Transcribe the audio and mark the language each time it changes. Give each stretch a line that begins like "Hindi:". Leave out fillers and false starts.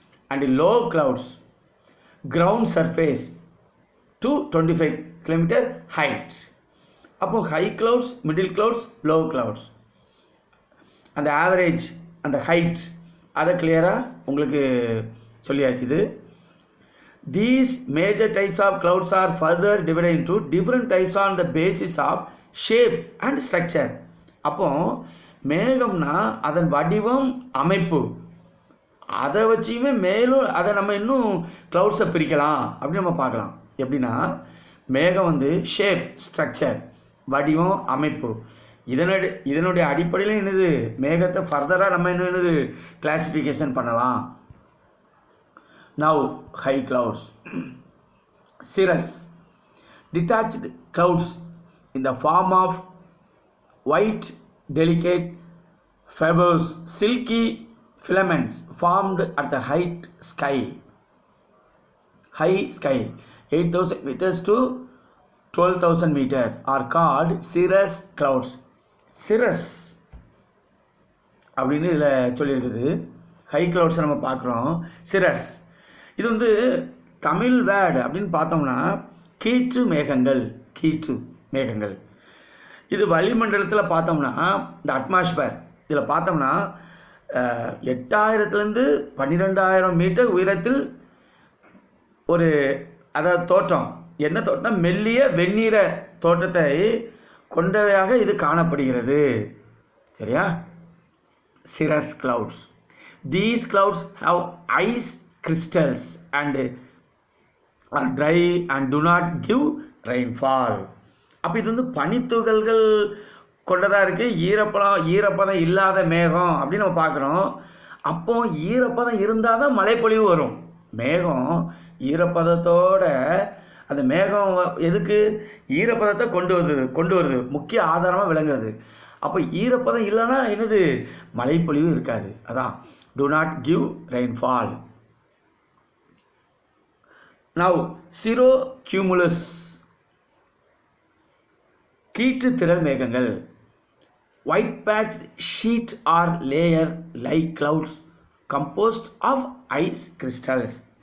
English: And low clouds ground surface to 25 kilometre height.
Tamil: அப்போது high clouds, middle clouds, low clouds, அந்த average, அந்த height, அதை கிளியராக உங்களுக்கு சொல்லியாச்சுது.
English: These major types of clouds are further divided into different types on the basis of shape and structure.
Tamil: அப்போது மேகம்னா அதன் வடிவம், அமைப்பு, அதை வச்சுமே மேலும் அதை நம்ம இன்னும் க்ளவுட்ஸை பிரிக்கலாம் அப்படின்னு நம்ம பார்க்கலாம். எப்படின்னா மேகம் வந்து ஷேப், ஸ்ட்ரக்சர், வடிவம், அமைப்பு, இதனுடைய அடிப்படையில் என்னது மேகத்தை ஃபர்தராக நம்ம என்னது கிளாசிஃபிகேஷன் பண்ணலாம்.
English: Now high clouds. Cirrus detached clouds in the form of white delicate fibers, silky filaments formed at the high sky 8,000 meters to 12,000 meters are called cirrus clouds.
Tamil: cirrus அப்படின்னு இதில் சொல்லியிருக்குது. ஹை கிளவுட்ஸை நம்ம பார்க்குறோம். சிரஸ் இது வந்து தமிழ் வேர்டு அப்படின்னு பார்த்தோம்னா கீற்று மேகங்கள். இது வளிமண்டலத்தில் பார்த்தோம்னா இந்த அட்மாஸ்பியர் இதில் பார்த்தோம்னா 8000லேருந்து 12,000 மீட்டர் உயரத்தில் ஒரு அதாவது தோற்றம், என்ன தோட்டம், மெல்லிய வெந்நீர தோற்றத்தை கொண்டவையாக இது காணப்படுகிறது.
English: சரியா? cirrus clouds. These clouds have ice crystals and are dry and do not give rainfall.
Tamil: அப்போ இது வந்து பனித்துகள்கள் கொண்டதாக இருக்குது. ஈரப்பதம் இல்லாத மேகம் அப்படின்னு நம்ம பார்க்குறோம். அப்போ ஈரப்பதம் இருந்தால் தான் மழைப்பொழிவு வரும். மேகம் ஈரப்பதத்தோட அந்த மேகம் எதுக்கு? ஈரப்பதத்தை கொண்டு வருது, முக்கிய ஆதாரமாக விளங்குறது. அப்போ ஈரப்பதம் இல்லைன்னா என்னது? மழைப்பொழிவு இருக்காது.
English: அதான் do not give rainfall.
Tamil: Now cirrocumulus, கீற்று திரள் மேகங்கள்.
English: White patch sheet or layer like clouds composed of ice crystals.